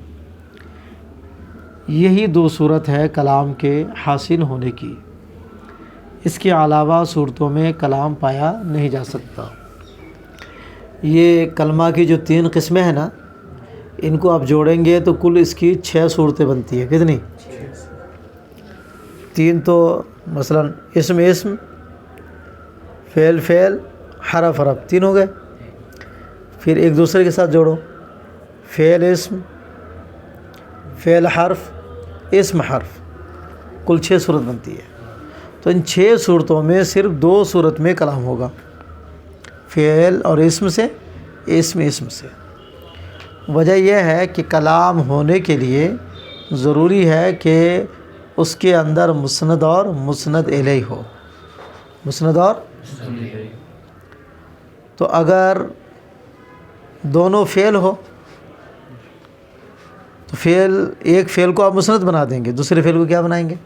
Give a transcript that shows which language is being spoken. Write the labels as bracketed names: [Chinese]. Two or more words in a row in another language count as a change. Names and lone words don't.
[Urdu] یہی دو صورت ہے کلام کے حاصل ہونے کی، اس کے علاوہ صورتوں میں کلام پایا نہیں جا سکتا۔ یہ کلمہ کی جو 3 قسمیں ہیں نا، ان کو آپ جوڑیں گے تو کل اس کی 6 صورتیں بنتی ہیں۔ کتنی؟ 3 تو مثلا اسم، فعل، حرف، 3 ہو گئے۔ پھر ایک دوسرے کے ساتھ جوڑو، فعل اسم، فعل حرف، اسم حرف، کل 6 صورت بنتی ہے۔ تو ان 6 صورتوں میں صرف 2 صورت میں کلام ہوگا، فعل اور اسم سے، اسم سے۔ وجہ یہ ہے کہ کلام ہونے کے لیے ضروری ہے کہ اس کے اندر مسند اور مسند الیہ ہو، مسند اور تو اگر دونوں فعل ہو تو ایک فعل کو آپ مسند بنا دیں گے، دوسرے فعل کو کیا بنائیں گے؟